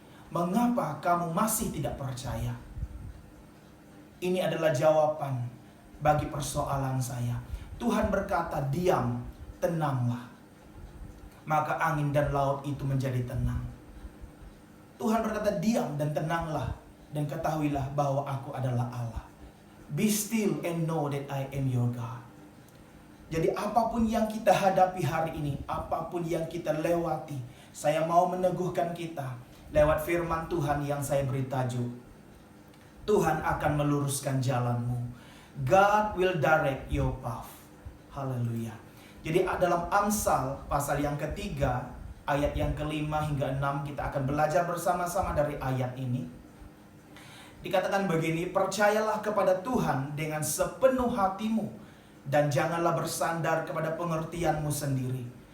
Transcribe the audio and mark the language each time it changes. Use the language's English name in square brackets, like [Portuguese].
[Indonesian] Mengapa kamu masih tidak percaya? Ini adalah jawaban bagi persoalan saya. Tuhan berkata, diam, tenanglah. Maka angin dan laut itu menjadi tenang. Tuhan berkata, diam dan tenanglah. dan ketahuilah bahwa aku adalah Allah. [English] Be still and know that I am your God. [Indonesian] Jadi apapun yang kita hadapi hari ini, apapun yang kita lewati, saya mau meneguhkan kita lewat firman Tuhan yang saya beri tajuk, Tuhan akan meluruskan jalanmu. [English] God will direct your path. [Indonesian] Haleluya. Jadi dalam Amsal pasal yang ketiga, ayat yang kelima hingga 6, kita akan belajar bersama-sama dari ayat ini. Dikatakan begini, percayalah kepada Tuhan dengan sepenuh hatimu, dan janganlah bersandar kepada pengertianmu sendiri.